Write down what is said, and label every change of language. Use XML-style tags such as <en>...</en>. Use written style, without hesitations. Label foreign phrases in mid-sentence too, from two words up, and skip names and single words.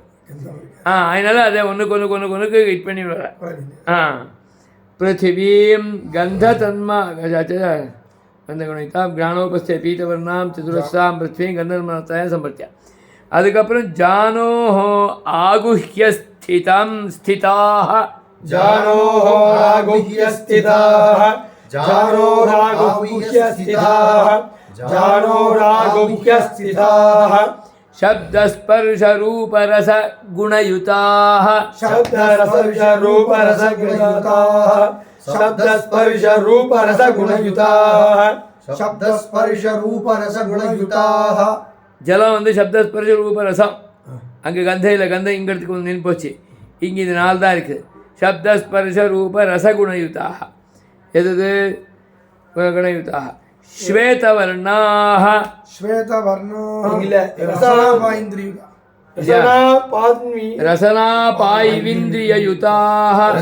<ta>அதனால் அதை ஒன்றுக்கு ஹிட் பண்ணி வர.</ta> <sa>पृथिवीं गन्ध तन्मा गन्धगुणितां घ्राणोपस्थे पीतवर्णां चतुरस्रां पृथिवीं गन्धन्मात्रायं सम्पर्त्या.</sa> <ta>அதுக்கப்புறம்</ta> <sa>जानोः आगुह्य स्थिताः जानोः आगुह्य स्थिताः जानोरागुह्य स्थिताः जानोरागुह्य स्थिताः शब्दस्पर्शरूपरसगुणयुताः शब्दस्पर्शरूपरसगुणयुताः शब्दस्पर्शरूपरसगुणयुताः शब्दस्पर्शरूपरसगुणयुताः.</sa> <ta>ஜலம் சப்தஸ்பர்ஷ ரூபரசம். அங்கே கந்தம் இல்லை, கந்தம் இங்கே இடத்துக்கு நின்று போச்சு. இங்கே இது 4 தான் இருக்குது.</ta> <sa>शब्दस्पर्श रूप रसगुणयुताः. यद् गुणयुताः श्वेतवर्णाः रसनापायिविन्द्रिययुताः</sa>